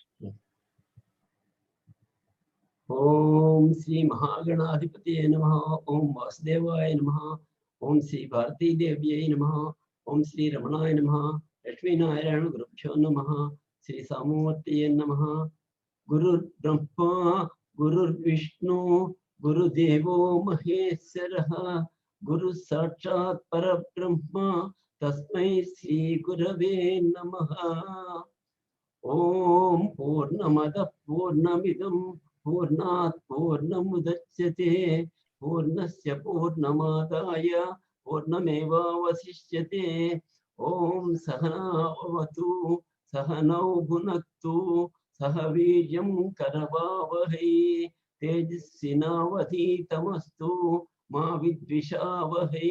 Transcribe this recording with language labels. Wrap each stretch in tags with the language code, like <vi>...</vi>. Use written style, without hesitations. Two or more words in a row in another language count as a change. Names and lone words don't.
<sa>ఓం శ్రీ మహాగణాధిపతి నమః. ఓం వాసుదేవాయ నమః. ఓం శ్రీ భారతీదేవ్యై నమః. ఓం శ్రీ రమణాయ నమః. లక్ష్మీనారాయణ గురుభ్యో నమః. శ్రీ సామూర్తయే నమః. గురుర్ బ్రహ్మ గురుర్విష్ణు గురుదేవో మహేశ్వరః. గురు సాక్షాత్ పరబ్రహ్మ తస్మై శ్రీ గురవే నమః. ఓం పూర్ణమద పూర్ణమిదం పూర్ణాత్ పూర్ణముదచ్యతే పూర్ణస్య పూర్ణమాదాయ పూర్ణమేవావశిష్యతే. ఓం సహనా భవతు సహనౌ భునక్తు సహ వీర్యం కరవావహై తేజస్వినావధీతమస్తు మా విద్విషావహై.</sa>